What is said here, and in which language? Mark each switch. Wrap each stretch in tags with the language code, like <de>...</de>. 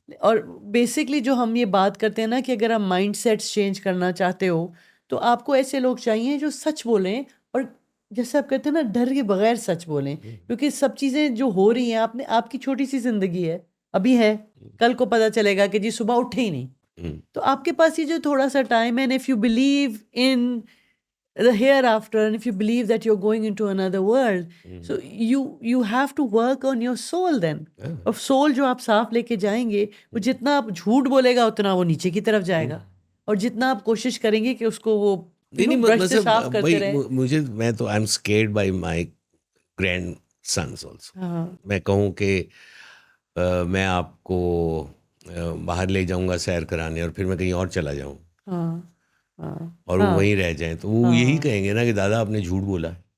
<ur>اور بیسکلی جو ہم یہ بات کرتے ہیں نا کہ اگر آپ مائنڈ سیٹس چینج کرنا چاہتے ہو تو آپ کو ایسے لوگ چاہیے جو سچ بولیں، اور جیسے آپ کہتے ہیں نا ڈر کے بغیر سچ بولیں، کیونکہ سب چیزیں جو ہو رہی ہیں آپ کی چھوٹی سی زندگی ہے، ابھی ہے، کل کو پتہ چلے گا کہ جی صبح اٹھے ہی نہیں. تو آپ کے پاس یہ جو تھوڑا سا ٹائم ہے،</ur> <en>if you believe in the hereafter and if you believe that you're going into another world, so you have to work on your soul then.</en> <ur>اور soul جو آپ صاف لے کے جائیں گے، وہ جتنا آپ جھوٹ بولے گا اتنا وہ نیچے کی طرف جائے گا، اور جتنا آپ کوشش کریں گے کہ اس کو وہ برش سے صاف کرتے رہے. میں تو</ur> <en>I am scared by my grandsons also.</en> <ur>میں کہوں کہ میں آپ کو باہر لے جاؤں گا سیر کرانے، اور پھر میں کہیں اور چلا جاؤں اور وہ وہیں رہ جائیں، تو وہ یہی کہیں گے نا کہ دادا آپ نے جھوٹ بولا.</ur>